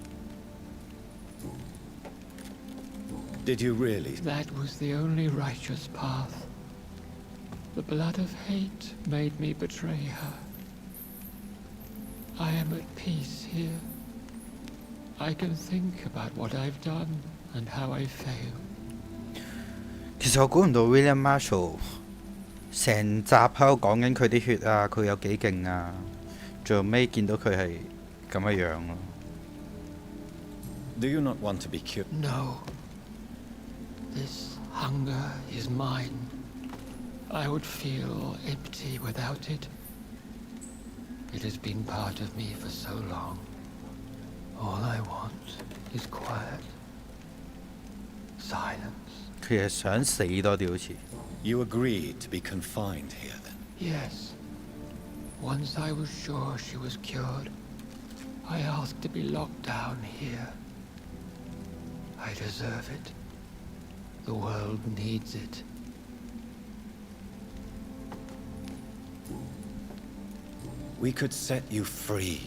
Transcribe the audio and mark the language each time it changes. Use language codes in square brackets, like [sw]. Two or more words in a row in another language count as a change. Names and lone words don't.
[en] Did you really? That was the only righteous path. The blood of hate made me betray her. I am at peace here. I can think about what I've done and how I failed. [yue] 其實我估唔到 William Marshall 成集喺度講緊佢啲血啊，佢有幾勁啊，最後尾見到佢係咁嘅樣咯。 [en] Do you not want to be cured? No. This hunger is mine. I would feel empty without it. It has been part of me for so long. All I want is quiet. Silence. [yue] 佢係想死多啲好似。 [en] You agreed to be confined here then? Yes. Once I was sure she was cured, I asked to be locked down here. I deserve it. The world needs it. We could set you free.